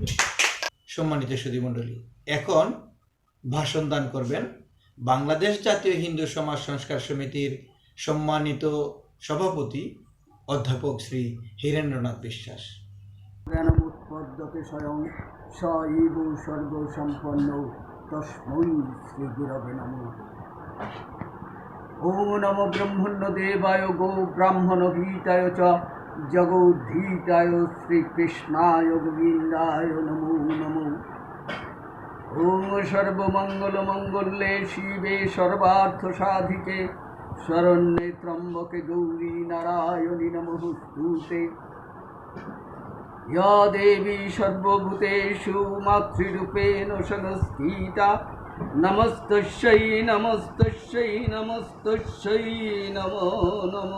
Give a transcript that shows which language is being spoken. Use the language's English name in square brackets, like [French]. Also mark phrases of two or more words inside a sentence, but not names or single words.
[Bangla] সম্মানিত সুধীমণ্ডলী, এখন ভাষণ দান করবেন বাংলাদেশ জাতীয় হিন্দু সমাজ সংস্কার সমিতির সম্মানিত সভাপতি অধ্যাপক শ্রী হীরেন্দ্রনাথ বিশ্বাস। [Sanskrit] জ্ঞানমুৎপদ্যতে স্বয়ং স ইব সর্বসম্পন্ন তস্मै শ্রী গুরবে নমঃ। ওম নমো ব্রহ্মণ্য দেবায় গো ব্রাহ্মণ গীতায় চ জগোদ্ধীতায় শ্রীকৃষ্ণায় গোবিন্দায় নমো নমো। ওম সর্বমঙ্গলমঙ্গলে শিবে সর্বার্থ সাধিকে শরণ্যে ত্র্যম্বকে গৌরী নারায়ণী নমস্তুতে। या देवी सर्वभूतेषु मातृरूपेण संस्थिता नमस्तस्यै नमस्तस्यै नमस्तस्यै नमो नमो।